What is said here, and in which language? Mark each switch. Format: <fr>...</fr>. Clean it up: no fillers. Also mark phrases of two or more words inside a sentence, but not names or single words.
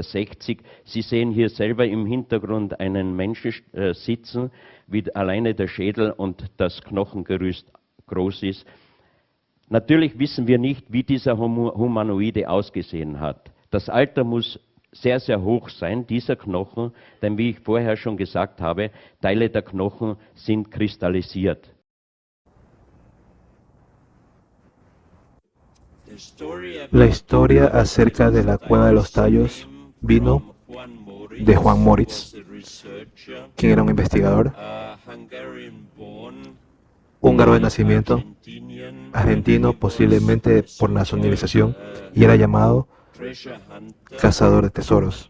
<de>Sie sehen hier selber im Hintergrund einen Menschen sitzen, wie alleine der Schädel und das Knochengerüst groß ist. Natürlich wissen wir nicht, wie dieser Humanoide ausgesehen hat. Das Alter muss sehr, sehr hoch sein, dieser Knochen, denn wie ich vorher schon gesagt habe, Teile der Knochen sind kristallisiert.</de> <es>La historia acerca de la Cueva de los Tallos vino de Juan Moritz, quien era un investigador húngaro de nacimiento, argentino posiblemente por nacionalización, y era llamado cazador de tesoros.</es>